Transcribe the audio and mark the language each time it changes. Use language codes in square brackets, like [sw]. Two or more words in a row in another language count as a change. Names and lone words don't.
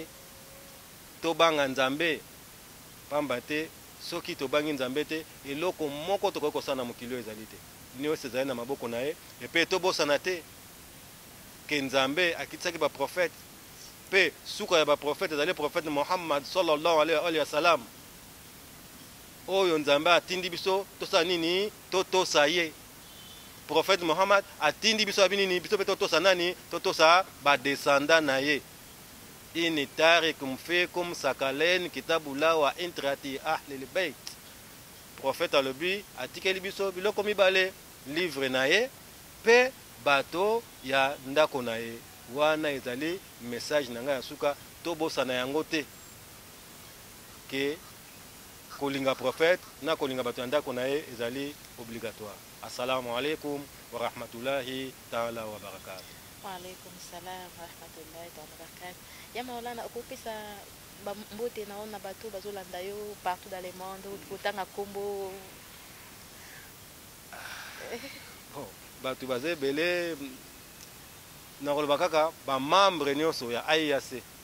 [ln] Tobanga Nzambe pamba te soki tobangi Nzambe te eloko moko tokoki kosala na mokili oyo ezali te. Nyonso ezali na maboko na ye epe tobosana te ke Nzambe akitisaki baprofete mpe suka ya baprofete ezali prophète Muhammad [ar] صلى الله عليه وسلم [ln] oyo Nzambe atindi biso tosala nini totosa ye. Prophète Muhammad atindi biso abinini biso pe totosa nani totosa badesanda na ye. [ar] إني تارك فيكم الثقلين كتاب الله وعترتي أهل البيت. [ln] Prophète alobi atikeli biso biloko mibale livre na ye pe bato ya ndako na ye. Wana ezali message na ngai ya suka tobosana yango te ke kolinga prophète na kolinga bato ya ndako na ye ezali obligatoire. [ar] السلام عليكم ورحمة الله تعالى وبركاته. وعليكم السلام ورحمة الله تعالى وبركاته. [ln] Ya Maulana okopesa mbote naona bato bazolanda yo [fr] partout dans le monde [ln] kotanga kombo. Bon, bato bazebele na koloba kaka ba membre nyonso ya IAC.